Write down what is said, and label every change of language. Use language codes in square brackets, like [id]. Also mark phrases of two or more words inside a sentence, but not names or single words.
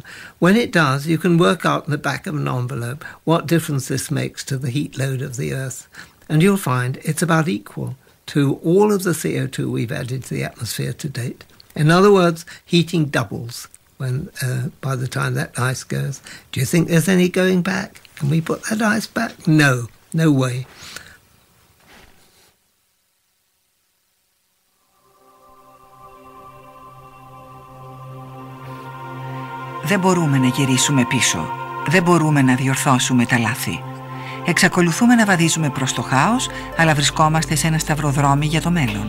[en] When it does, you can work out in the back of an envelope what difference this makes to the heat load of the Earth, and you'll find it's about equal to all of the CO2 we've added to the atmosphere to date. In other words, heating doubles when by the time that ice goes. Do you think there's any going back? Can we put that ice back? No, no way. [el] Δεν μπορούμε να γυρίσουμε πίσω. Δεν μπορούμε να διορθώσουμε τα λάθη. Εξακολουθούμε να βαδίζουμε προς το χάος, αλλά βρισκόμαστε σε ένα σταυροδρόμι για το μέλλον.